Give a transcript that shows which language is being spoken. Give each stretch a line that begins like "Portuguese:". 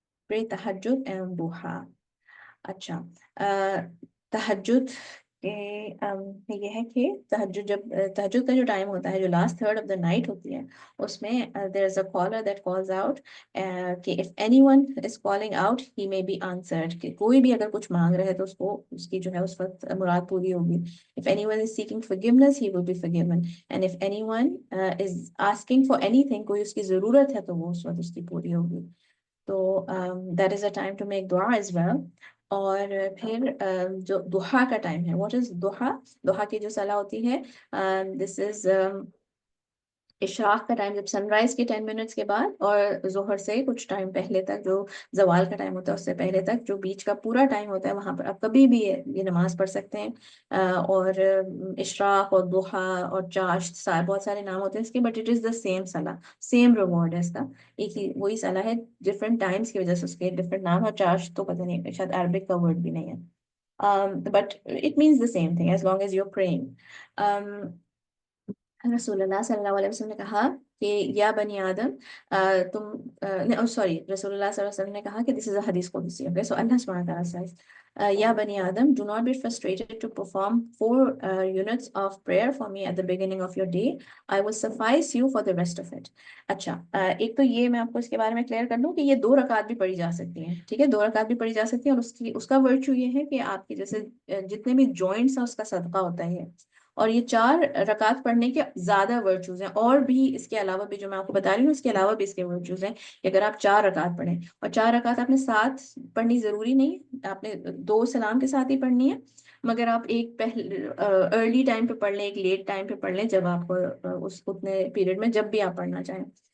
Urdu: پھر تہجد اینڈ ضحیٰ. اچھا، تہجد یہ ہے کہ تہجد کا جو ٹائم ہوتا ہے، جو
English: last third of the night
Urdu: ہوتی ہے، اس میں
English: there is a caller that calls out
Urdu: کہ
English: if anyone is calling out he may be answered،
Urdu: کہ کوئی بھی اگر کچھ مانگ رہے تو اس کو اس کی جو ہے اس وقت مراد پوری ہوگی.
English: if anyone is seeking forgiveness he will be forgiven and if anyone is asking for anything،
Urdu: کوئی اس کی ضرورت ہے تو وہ اس وقت اس کی پوری ہوگی.
English: تو that is a time to make dua as well.
Urdu: اور پھر جو ضحیٰ کا ٹائم ہے،
English: What is duha?
Urdu: ضحیٰ کی جو صلاح ہوتی ہے، دس از اشراق کا ٹائم، جب سن رائز کے 10 منٹس کے بعد اور ظہر سے کچھ ٹائم پہلے تک، جو زوال کا ٹائم ہوتا ہے اس سے پہلے تک، جو بیچ کا پورا ٹائم ہوتا ہے، وہاں پر آپ کبھی بھی یہ نماز پڑھ سکتے ہیں. اور اشراق اور ضحیٰ اور چاشت، بہت سارے نام ہوتے ہیں اس کے،
English: but it is the same salah,
Urdu: سیم ریوارڈ ہے اس کا، ایک ہی وہی صلاح ہے. ڈفرینٹ ٹائمس کی وجہ سے اس کے ڈفرینٹ نام. اور چاشت تو پتہ نہیں، شاید عربک کا ورڈ بھی نہیں ہے،
English: But it means the same thing as long as you are praying.
Urdu: رسول اللہ صلی اللہ علیہ وسلم نے کہا کہ یا بنی آدم تم سوری رسول اللہ صلی اللہ علیہ وسلم نے کہا کہ
English: This is a hadith qudsi. Okay so Allah سبحانہ تعالیٰ says
Arabic: یا بنی آدم
English: do not be frustrated to perform 4 units of prayer for me at the beginning of your day. I will suffice you for the rest of it.
Urdu: اچھا ایک تو یہ میں آپ کو اس کے بارے میں کلیئر کر دوں کہ یہ 2 رکعت بھی پڑھی جا سکتی ہیں. ٹھیک ہے 2 رکعت بھی پڑھی جا سکتی ہیں اور اس کا ورچو یہ ہے کہ آپ کے جیسے جتنے بھی جوائنٹس ہیں اس کا صدقہ ہوتا ہے. اور یہ 4 رکعت پڑھنے کے زیادہ ورچوز ہیں اور بھی اس کے علاوہ بھی جو میں آپ کو بتا رہی ہوں اس کے علاوہ بھی اس کے ورچوز ہیں کہ اگر آپ 4 رکعت پڑھیں اور 4 رکعت آپ نے ساتھ پڑھنی ضروری نہیں, آپ نے 2 سلام کے ساتھ ہی پڑھنی ہے, مگر آپ ایک ارلی ٹائم پہ پڑھ لیں ایک لیٹ ٹائم پہ پڑھ لیں جب آپ کو اس اتنے پیریڈ میں جب بھی آپ پڑھنا چاہیں.